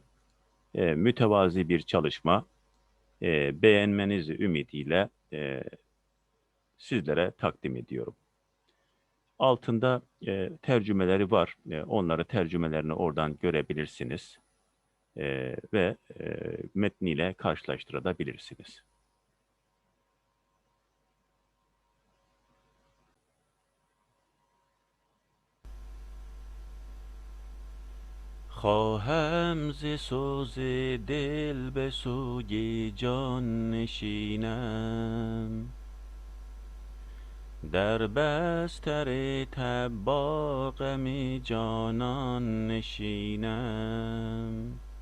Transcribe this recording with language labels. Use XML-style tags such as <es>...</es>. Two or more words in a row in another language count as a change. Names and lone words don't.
<tr>Mütevazi bir çalışma, beğenmenizi ümidiyle sizlere takdim ediyorum. Altında tercümeleri var. Onları tercümelerini oradan görebilirsiniz ve metniyle karşılaştırabilirsiniz.</tr> <fa>خواهم ز سوز دل به سوی جان نشینم، در بستر تب غم جانان نشینم.</fa>